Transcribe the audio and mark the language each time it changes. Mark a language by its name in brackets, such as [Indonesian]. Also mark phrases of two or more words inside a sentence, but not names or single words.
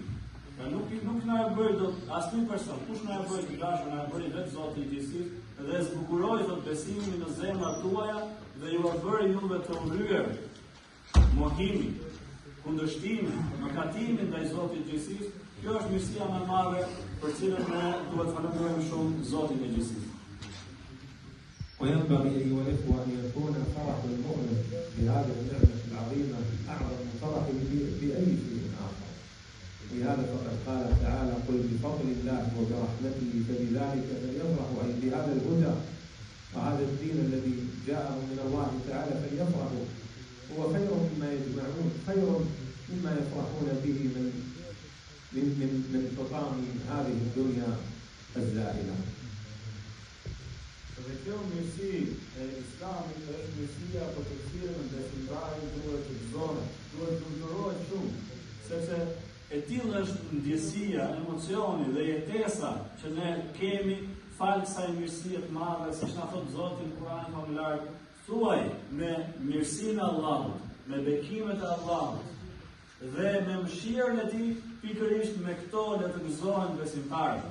[Albanian] Pra nuk na e bëri dot asnjë person, kush na e bëri të dashur, na e bëri vetë Zoti i gjithësisë dhe zbukuroi thot besimin në zemrat tuaja dhe ju a bëri juve të urryer mohimin, kundërshtimin, mëkatimin ndaj Zotit të gjithësisë. Kjo është mirësia më e madhe për cilën ne duhet falenderojmë shumë Zotin e gjithësisë. [Arabic] وينبغي أيها الإخوة أن يكون فرح المؤمن بهذه النعمة العظيمة أعظم من فرحه بأي شيء آخر. ولهذا فقد قال تعالى: قل بفضل الله وبرحمته فبذلك فليفرحوا، أي بهذا الهدى وهذا الدين الذي جاءهم من الله تعالى فليفرحوا، هو خير مما يجمعون، خير مما يفرحون به من حطام هذه الدنيا الزائلة. [Albanian] Dhe kjo mirësi e Islamit është mirësia për të cilën besimtari duhet të gëzohet, duhet të nderohet shumë, sepse e tillë është ndjesia, emocioni dhe jetesa që ne kemi fal kësaj mirësie të madhe, siç na thot Zoti në Kur'an famullar, thuaj me mirësinë e Allahut, me bekimet e Allahut dhe me mëshirën e Tij, pikërisht me këto le të gëzohen besimtarët.